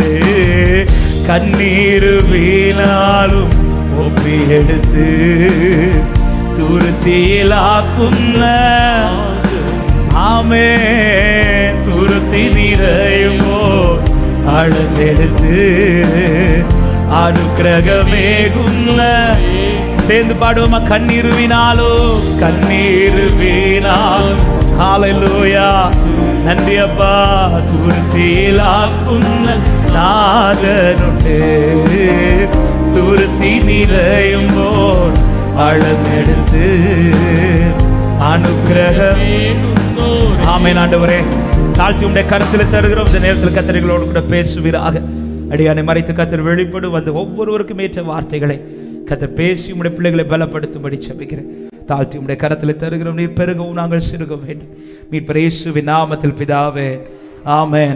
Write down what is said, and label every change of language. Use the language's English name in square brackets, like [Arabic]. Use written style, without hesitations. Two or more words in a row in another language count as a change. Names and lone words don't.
[Malayalam] കണ്ണീര് വീണാലും ഒപ്പിയെടുത്ത് തുരുത്തിയിലാക്കുന്ന. ആമേ. തുരുത്തി നിറയുമ്പോ അളന്നെടുത്ത് അനുഗ്രഹമേകുന്ന. [Tamil] சேர்ந்து பாடுவோமா. [Malayalam] കണ്ണീര് വീണാലും [Tamil] ஹல்லேலூயா. நன்றி அப்பா. [Malayalam] துருத்தியிலாക്കുന്ന നാഥനുണ്ട്. തുരുത്തി നിറയുമ്പോൾ അളന്നെടുത്ത് അനുഗ്രഹമേകുന്നു. [Tamil] ஆமென். ஆண்டவரே, தாழ்த்தி உம்முடைய கரத்தில் தருகிறோம். இந்த நேரத்தில் கர்த்தர்களோடு கூட பேசுவீராக. அடியானை மறைத்து கர்த்தர் வெளிப்படும் வந்து ஒவ்வொருவருக்கும் ஏற்ற வார்த்தைகளை கர்த்தர் பேசி உம்முடைய பிள்ளைகளை பலப்படுத்தும்படி ஜெபிக்கிறேன். தாழ்த்தி உம்முடைய கரத்தில் தருகிறோம். நீர் பெருகவும் நாங்கள் சிறுக வேண்டும். மீட்பர் இயேசுவின் நாமத்தில் பிதாவே, ஆமென்.